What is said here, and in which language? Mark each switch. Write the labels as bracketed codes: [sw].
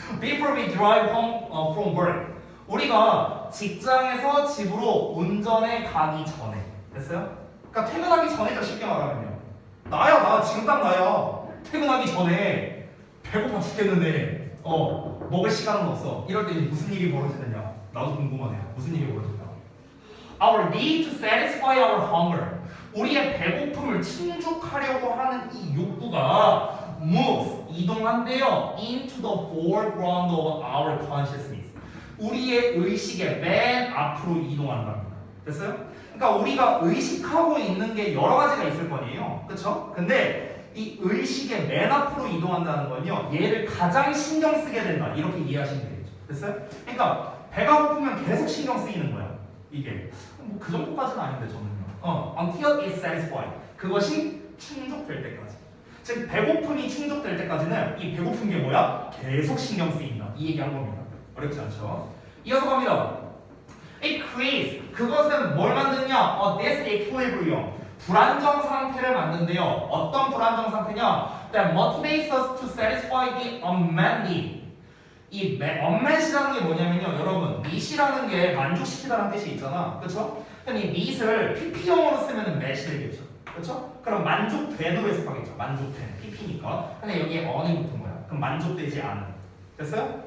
[en] Before we drive home from work. [ko] 우리가 직장에서 집으로 운전에 가기 전에. 됐어요? 그러니까 퇴근하기 전에죠. 쉽게 말하면요. 나 지금 딱 나야. 퇴근하기 전에 배고파 죽겠는데 먹을 시간은 없어. 이럴 때 무슨 일이 벌어지느냐? 나도 궁금하네요. 무슨 일이 벌어질까? [en] our need to satisfy our hunger. [ko] 우리의 배고픔을 충족하려고 하는 이 욕구가 moves, 이동한대요. [en] into the foreground of our consciousness. [ko] 우리의 의식의 맨 앞으로 이동한답니다. 됐어요? 그러니까 우리가 의식하고 있는 게 여러 가지가 있을 거아니에요. 그쵸? 근데 이 의식의 맨 앞으로 이동한다는 건요. 얘를 가장 신경 쓰게 된다. 이렇게 이해하시면 되겠죠. 됐어요? 그러니까 배가 고프면 계속 신경 쓰이는 거야. 이게. 뭐 그 정도까지는 아닌데 저는요. [en] until it's satisfied. [ko] 그것이 충족될 때까지. 즉 배고픔이 충족될 때까지는 이 배고픈 게 뭐야? 계속 신경 쓰인다. 이 얘기한 겁니다. 어렵지 않죠? 이어서 갑니다. [en] It creates. [ko] 그것은 뭘 만드냐? disequilibrium. 불안정 상태를 만든대요. 어떤 불안정 상태냐? [en] That motivates us to satisfy the unmet need. [ko] 이 unmet이라는 게 뭐냐면요. 여러분, meet이라는 게 만족시키다라는 뜻이 있잖아. 그렇죠? 그럼 이 meet을 pp형으로 쓰면 mat이 되겠죠. 그렇죠? 그럼 만족된으로 해석하겠죠. 만족된. pp니까. 근데 여기에 on이 붙은 거야. 그럼 만족되지 않은. 됐어요?